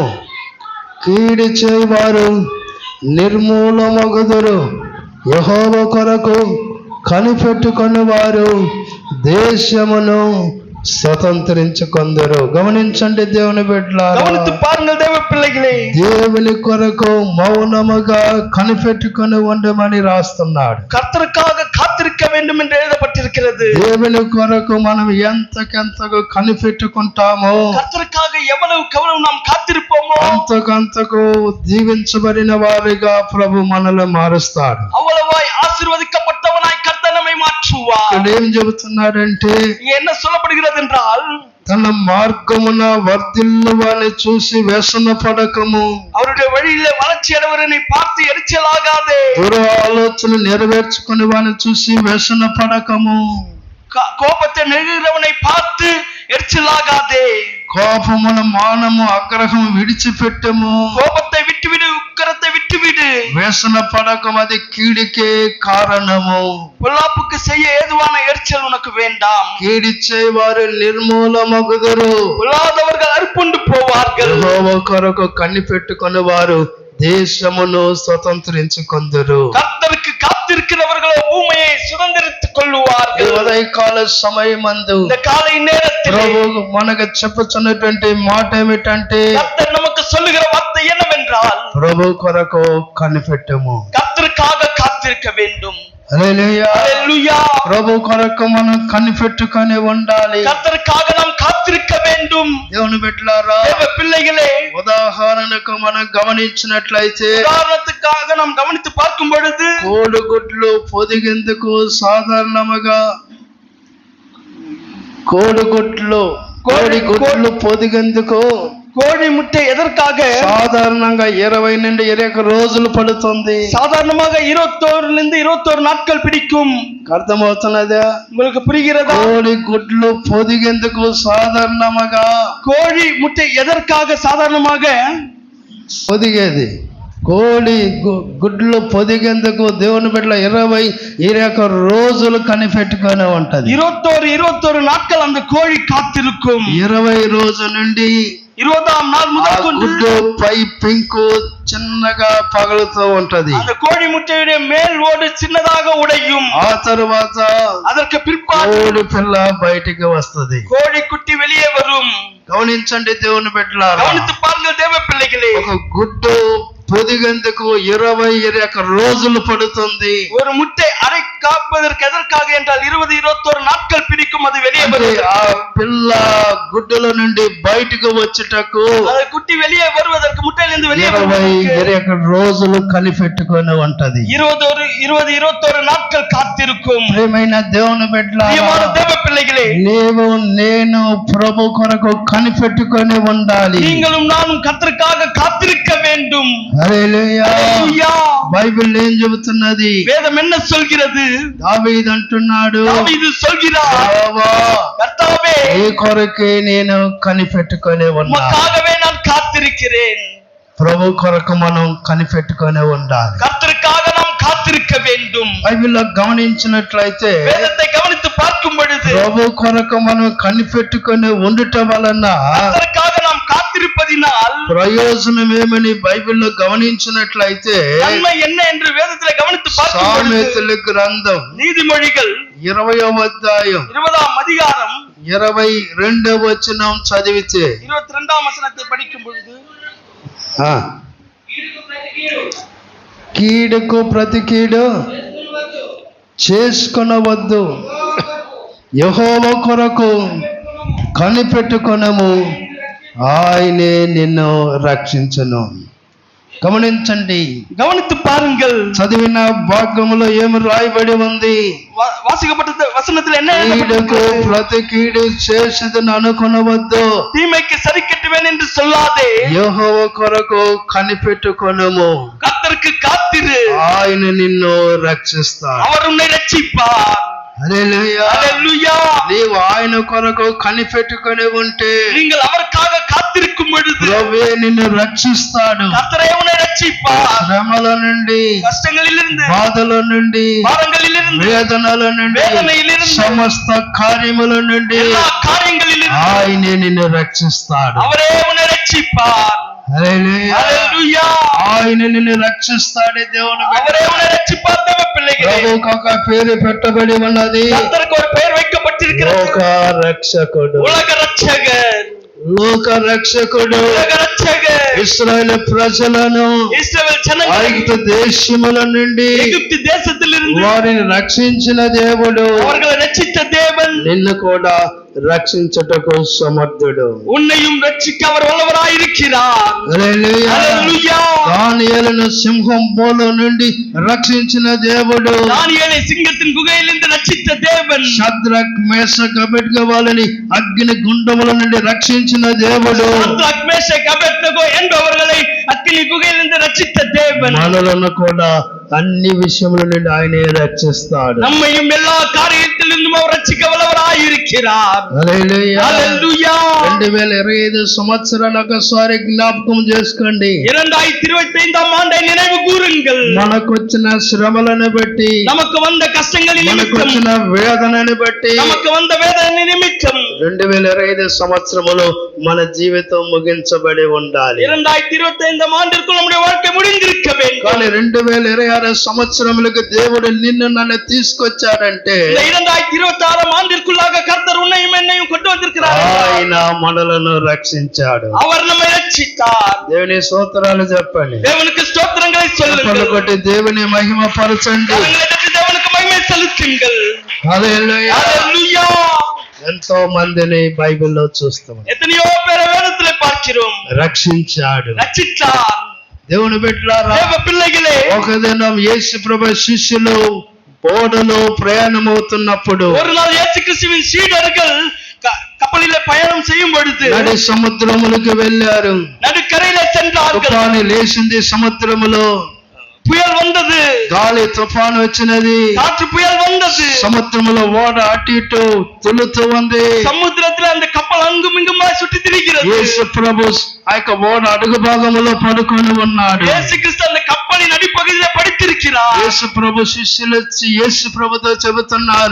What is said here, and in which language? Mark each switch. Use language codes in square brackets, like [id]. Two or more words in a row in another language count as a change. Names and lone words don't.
[te] కీడి చేయవారు నిర్మూలమగుదురు, యెహోవా కొరకు కనిపెట్టుకుని వారు దేశమును స్వతంత్రించుకొందరు. గమనించండి దేవుని బిడ్డలారా, [ta] கவனித்து பாருங்கள் தேவ பிள்ளைகளே. [te] దేవుని కొరకు మౌనముగా కనిపెట్టుకుని ఉండమని రాస్తున్నాడు. [ta] கர்த்தருக்காக காத்திருக்க வேண்டும் என்று எழுதப்பட்டிருக்கிறது. [te] దేవుని కొరకు మనం ఎంతకెంతకు కనిపెట్టుకుంటామో, [ta] கர்த்தருக்காக எவ்வளவு நாம் காத்திருப்போமோ [te] అంతకంతకు దీవించబడిన వారిగా ప్రభు మనల్ని మారుస్తాడు. [ta] அவ்வளவாய் ஆசீர்வதிக்கப்பட்டவனாய் கர்த்தர் நம்மை மாற்றுவார். [te] ఇక్కడ ఏం చెబుతున్నాడంటే, [ta] இங்க என்ன சொல்லப்படுகிறது என்றால், [te] తన మార్గమున వర్ధిల్లు వారిని చూసి వ్యసన పడకము, [ta] அவருடைய வழியிலே வளர்ச்சி அடைவரனை பார்த்து எரிச்சலாகாதே. [te] దుర ఆలోచన నెరవేర్చుకుని వారిని చూసి వ్యసన పడకము, [ta] கோபத்தை நெருகிறவனை பார்த்து எரிச்சலாகாதே. [te] కోపమున మానము ఆగ్రహము విడిచిపెట్టము, [ta] கோபத்தை விட்டுவிடு, உக்கரத்தை விட்டுவிடு. [te] వ్యసన పడకం, అది కీడికే కారణము. [ta] பொல்லாப்புக்கு செய்ய ஏதுவான எரிச்சல் உனக்கு வேண்டாம். [te] కీడిచ్చే వారు నిర్మూలమగుదురు. [ta] பொல்லாதவர்கள் அறுப்புண்டு போவார்கள். [te] యెహోవా కొరకు కనిపెట్టుకుని వారు దేశమును స్వతంత్రించుకొందురు. [ta] கர்த்தருக்கு காத்திருக்கிறவர்களோ பூமியை சுதந்திரித்துக் கொள்ளுவார்கள். [te] ఉదయకాల సమయమందు [ta] இந்த காலை நேரத்தில் [te] ప్రభు మనకు చెప్పుచున్నటువంటి మాట ఏమిటంటే, [ta] கர்த்தர் நமக்கு சொல்லுகிற வார்த்தை என்னவென்றால், [te] ప్రభు కొరకు కనిపెట్టము. [ta] கர்த்தருக்காக காத்திருக்க வேண்டும். [te] హల్లెలూయా. [ta] ஹல்லேலூயா. [te] ప్రభు కొరకు మనం కనిపెట్టుకొని ఉండాలి. [ta] கர்த்தருக்காக நாம் காத்திருக்க வேண்டும். [te] దేవుని బిడ్డలారా, [ta] தேவ பிள்ளைகளே, [te] ఉదాహరణకు మనం గమనించినట్లయితే, [ta] உதாரணத்துக்காக நாம் கவனித்து பார்க்கும் பொழுது, [te] కోడిగుడ్లు పొదిగేందుకు సాధారణముగా కోడిగుడ్లు పొదిగేందుకు [ta] கோழி முட்டை எதற்காக [te] సాధారణంగా 20 నుండి 21 రోజులు పడుతుంది. [ta] சாதாரணமாக 21 நாட்கள் பிடிக்கும். [te] అర్థమవుతున్నదా? [ta] உங்களுக்கு புரிகிறதா? [te] కోడి గుడ్లు పొదిగేందుకు సాధారణముగా, [ta] கோழி முட்டை எதற்காக சாதாரணமாக [te] పొదిగేది, కోడి గుడ్లు పొదిగేందుకు దేవుని బిడ్డల 20-21 రోజులు కనిపెట్టుకొని ఉంటది. [ta] 21 நாட்கள் அந்த கோழி காத்திருக்கும். [te] 20 రోజు నుండి [ta] 20ஆம் நாள் முதல் கொண்டு [te] గుడ్డు పై పెంకు చిన్నగా పగులుతూ ఉంటది. [ta] அந்த கோழி முட்டையுடைய மேல் ஓடு சின்னதாக உடையும். [te] ఆ తరువాత [ta] அதற்கு பிற்பாடு [te] కోడి పిల్ల బయటికి వస్తది. [ta] கோழி குட்டி வெளியே வரும். [te] గమనించండి దేవుని బిడ్డలారా, [ta] கவனித்து பாருங்கள் தேவ பிள்ளைகளே. [te] ఒక గుడ్డు పొదిగేందుకు 20-21 రోజులు పడుతుంది. [ta] ஒரு முட்டை அரை காப்பதற்கு எதற்காக என்றால் 20-21 நாட்கள் பிடிக்கும் அது வெளியே வருவது. [te] ఆ పిల్ల గుడ్డుల నుండి బయటకు వచ్చేటకు [ta] அந்த குட்டி வெளியே வருவதற்கு, முட்டையிலிருந்து வெளியே வருவதற்கு [te] 20-21 రోజులు కనిపెట్టుకొని ఉంటది. [ta] 20-21 நாட்கள் காத்திருக்கும். [te] ప్రియమైన దేవుని బిడ్డలారా, [ta] பிரியமான தேவ பிள்ளைகளே, [te] నీవు నేను ప్రభు కొరకు కనిపెట్టుకొని ఉండాలి. [ta] நீங்களும் நானும் கர்த்தருக்காக காத்திருக்க வேண்டும். [te] హల్లెలూయా. [ta] ஹல்லேலூயா. [te] బైబిల్ ఏం చెబుతున్నది? [ta] வேதம் என்ன சொல்கிறது? [te] దావీదు అంటున్నాడు, [ta] தாவீது சொல்கிறார், [te] యెహోవా, [ta] கர்த்தாவே, [te] నీ కొరకే నేను కనిపెట్టుకొని ఉన్నాను. [ta] உமக்காகவே நான் காத்திருக்கிறேன். [te] ప్రభు కొరకు మనం కనిపెట్టుకొని ఉండాలి. [ta] கர்த்தருக்காக நாம் காத்திருக்க வேண்டும். [te] బైబిల్లో గమనించినట్లయితే, [ta] வேதத்தை கவனித்து பார்க்கும் பொழுது, [te] ప్రభు కొరకు మనం కనిపెట్టుకొని ఉండటం వలన [ta] கர்த்தருக்காக நாம் காத்திருப்பதினால் [te] ప్రయోజనం ఏమని బైబిల్లో గమనించినట్లయితే, [ta] நன்மை என்ன என்று வேதத்திலே கவனித்து பார்க்கும் பொழுது, [te] సామెతల గ్రంథం [ta] நீதிமொழிகள் [te] 20వ అధ్యాయం [ta] 20ஆம் அதிகாரம் [te] 22వ వచనం చదివితే, [ta] 22ஆம் வசனத்தை படிக்கும் பொழுது, [te] కీడుకు ప్రతి కీడు చేసుకొనవద్దు, యెహోవా కొరకు కనిపెట్టుకొనము, ఆయనే నిన్ను రక్షించును. గమనించండి, [ta] கவனித்து பாருங்கள். [te] చదివిన భాగంలో ఏమి రాయబడి ఉంది? [ta] வாசிக்கப்பட்ட வசனத்தில் என்ன [te] కీడుకు [ta] எழுதப்பட்டிருக்கிறது? [te] ప్రతి కీడు చేసేదని అనుకొనవద్దు, [ta] தீமைக்கு சரி கட்டுவேன் என்று சொல்லாதே, [te] యెహోవా కొరకు కనిపెట్టుకొనము, [ta] கர்த்தருக்கு காத்திரு, [te] ఆయన నిన్ను రక్షిస్తాడు. [ta] அவர் உன்னை ரட்சிப்பார். [te] హల్లెలూయా. [ta] ஹல்லேலூயா. [te] నీవు ఆయన కొరకు కనిపెట్టుకొని ఉంటే [ta] நீங்கள் அவருக்காக காத்திருக்கும் பொழுது [te] ప్రభువే నిన్ను రక్షిస్తాడు. [ta] கர்த்தரே உன்னை ரட்சிப்பார். [te] శ్రమల నుండి, [ta] கஷ்டங்களிலிருந்து, [te] బాధల నుండి, [ta] பாரங்களிலிருந்து, [te] వేదనల నుండి, [ta] వేదనயிలిருந்து, [te] సమస్త కార్యముల నుండి [ta] எல்லா காரியங்களிலிருந்து [te] ఆయనే నిన్ను రక్షిస్తాడు. [ta] அவரே உன்னை ரட்சிப்பார். [te] హల్లెలూయా. [ta] ஹல்லேலூயா. [te] ఆయన నిన్ను రక్షిస్తాడే దేవుని బిడ్డ. [ta] அவரே உன்னை ரட்சிப்பார் தேவ பிள்ளை. பிள்ளைகளே, [te] ప్రభువుకు ఒక పేరు పెట్టబడి ఉన్నది, [ta] கர்த்தருக்கு ஒரு பெயர் வைக்கப்பட்டிருக்கிறது. [te] లోక రక్షకుడు. [ta] உலக ரட்சகர், [te] లోక రక్షకుడు [ta] உலக ரட்சகர். [te] ఇశ్రాయేలు ప్రజలను [ta] இஸ்ரவேல் ஜனங்களை [te] ఐగుప్తు దేశముల నుండి [ta] எகிப்து தேசத்திலிருந்து [te] వారిని రక్షించిన దేవుడు [ta] அவர்களை ரட்சித்த தேவன் [te] నిన్ను కూడా రక్షించుటకు సమర్థుడు. [ta] உன்னையும் ரட்சிக்க அவர் வல்லவராயிருக்கிறார். [te] హల్లెలూయా. [ta] హల్లెలూయా. [te] దానియేలును సింహం బోలో నుండి రక్షించిన దేవుడు, [ta] தானியேலை சிங்கத்தின் குகையிலிருந்து ரட்சித்த தேவன், [te] షద్రక్ మేషక్ అబేద్నెగో వాళ్ళని అగ్ని గుండముల నుండి రక్షించిన దేవుడు, [ta] சாத்ராக், மேஷக், அபேத்நேகோ என்பவர்களை அக்கினி குகையிலிருந்து ரட்சித்த தேவன் [te] మనలను కూడా అన్ని విషయముల నుండి ఆయనే రక్షిస్తాడు. [ta] நம்மையும் எல்லா காரியத்திலிருந்தும் அவர் ரட்சிக்க வல்லவராயிருக்கிறார். [te] హల్లెలూయా. [ta] హల్లెలూయా. [te] 2025 సంవత్సరాలు ఒకసారి జ్ఞాపకం చేసుకోండి. [ta] 2025 ஆண்டை நினைவு கூறுங்கள். [te] మనకొచ్చిన శ్రమలను బట్టి, [ta] நமக்கு வந்த கஷ்டங்களின் நிமித்தம், [te] మనకొచ్చిన వేదనని బట్టి [ta] நமக்கு வந்த வேதனை நிமித்தம் [te] 2025 సంవత్సరములో మన జీవితం ముగించబడి ఉండాలి. [ta] 2025 ஆண்டிற்குள் நம்முடைய வாழ்க்கை முடிந்திருக்க வேண்டும். [te] కానీ 2026 సంవత్సరములకు దేవుడు నిన్ను నన్ను తీసుకొచ్చాడంటే [ta] இந்த 2026 ஆண்டிற்குள்ளாக கர்த்தர் உன்னையும் என்னையும் கொண்டு வந்திருக்கிறார். [te] ఆయన మనలను రక్షించాడు. [ta] அவர் நம்மை ரட்சித்தார். [te] దేవుని స్తోత్రాలు చెప్పండి. [ta] தேவனுக்கு ஸ்தோத்திரங்களை [te] చెప్పలు [ta] சொல்லுங்கள். [te] కొట్టి దేవుని మహిమ పరచండి. [ta] கரங்களை தட்டி தேவனுக்கு மகிமை செலுத்துங்கள். [te] హల్లెలూయా. [ta] ஹல்லேலூயா. [te] ఎంతో మందిని బైబిల్లో చూస్తాం. [ta] எத்தனையோ பேரை வேதத்திலே பார்க்கிறோம். [te] రక్షించాడు. [ta] ரட்சித்தார். [te] దేవుని బిడ్డలారా, [ta] தேவ பிள்ளைகளே, [te] ఒక దినం యేసు ప్రభు శిష్యులు ఓడలో ప్రయాణమవుతున్నప్పుడు [ta] ஒரு நாள் இயேசு கிறிஸ்துவின் சீடர்கள் கப்பலிலே பயணம் செய்யும் பொழுது [te] నడి సముద్రములకు వెళ్ళారు. [ta] நடுக்கரையிலே சென்றார்கள். [te] తుఫాను లేచింది సముద్రములో, [ta] புயல் வந்தது, [te] గాలి తుఫాను వచ్చినది, [ta] காற்று புயல் வந்தது. [te] సముద్రములో ఓడ అటు ఇటు తులుతూ ఉంది. [ta] சமுத்திரத்தில் அந்த கப்பல் அங்கும் இங்குமாய் சுற்றி திரிகிறது. [te] యేసు ప్రభు ఆ యొక్క ఓడ అడుగు భాగములో పడుకొని ఉన్నాడు. [ta] இயேசு கிறிஸ்து அந்த கப்பலின் அடிப்பகுதியிலே படுத்திருக்கிறார். [te] యేసు ప్రభు శిష్యులు వచ్చి యేసు ప్రభుతో చెబుతున్నారు,